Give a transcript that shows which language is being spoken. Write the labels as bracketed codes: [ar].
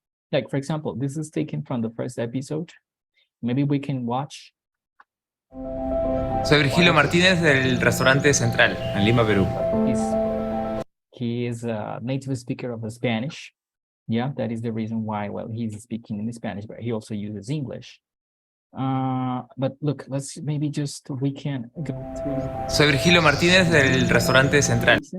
[en] Like, for example, this is taken from the first episode. Maybe we can watch. [es] Soy Virgilio Martínez del restaurante Central, en Lima, Perú. [en] He is a native speaker of Spanish. Yeah, that is the reason why, well, he's speaking in Spanish, but he also uses English. But look, let's maybe just, we can go through. [es] Soy Virgilio Martínez del restaurante Central.